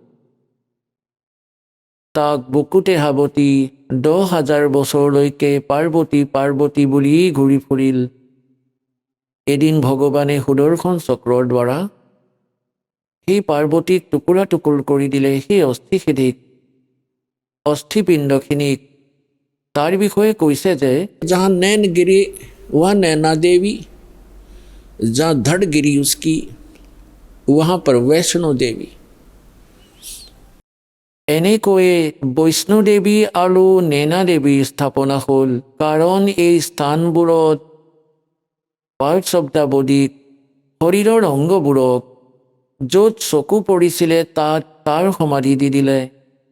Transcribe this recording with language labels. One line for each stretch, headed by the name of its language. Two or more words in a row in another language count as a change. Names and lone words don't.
Assamese: তাক বুকুতে সাৱটি 10,000 বছৰলৈকে পাৰ্বতী পাৰ্বতী বুলিয়েই ঘূৰি ফুৰিল। এদিন ভগৱানে সুদৰ্শন চক্ৰৰ দ্বাৰা সেই পাৰ্বতীক টুকুৰা টুকুৰ কৰি দিলে, সেই অস্থিপিণ্ডখিনিক। তাৰ বিষয়ে কৈছে যে
Hindi: जहाँ नैन गिरी वहाँ नैना देवी, जहाँ धड़ गिरी उसकी वहाँ पर वैष्णो देवी।
Assamese: এনেকৈয়ে বৈষ্ণো দেৱী আৰু নেনা দেৱীৰ স্থাপনা হ'ল, কাৰণ এই স্থানবোৰত
English: parts of the body,
Assamese: শৰীৰৰ অংগবোৰক য'ত চকু পৰিছিলে তাত তাৰ সমাধি দি দিলে।